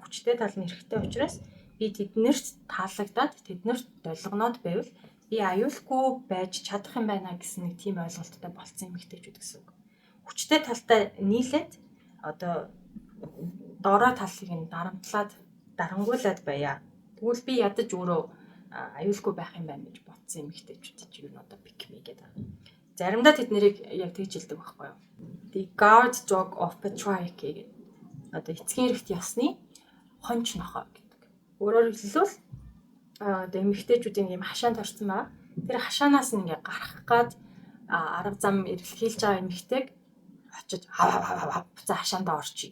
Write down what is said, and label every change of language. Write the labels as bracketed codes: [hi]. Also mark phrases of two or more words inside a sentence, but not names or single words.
[mn] Хүчтэй тал нь эрэхтэй учраас би тэднэрт таалагдаад тэднэрт долгоноод байвал би аюулгүй байж чадах юм байна гэсэн нэг тийм ойлголттой болцсон эмэгтэйчүүд гэсэн үг. Хүчтэй талтай нийлээд одоо дорой талыг нь дарангуулад байя. Тэгвэл би ядаж өөрөө аюулгүй байх юм байна гэж бодсон эмэгтэйчүүд чинь юу одоо [en] pick me [mn] гэдэг. Заримдаа тэд нэрийг яг тэгж хэлдэг байхгүй юу? [en] The guard dog of patriarchy гэдэг. [mn] Одоо эцгийн эрхт ясны хонч нохой гэдэг. Өөрөөр хэлбэл одоо эмэгтэйчүүдийн юм хашаанд орсон байгаа. Тэр хашаанаас нь ингээ гарах гад арга зам эрэлхийлж байгаа эмэгтэйг очиж буцаа хашаанд орчих.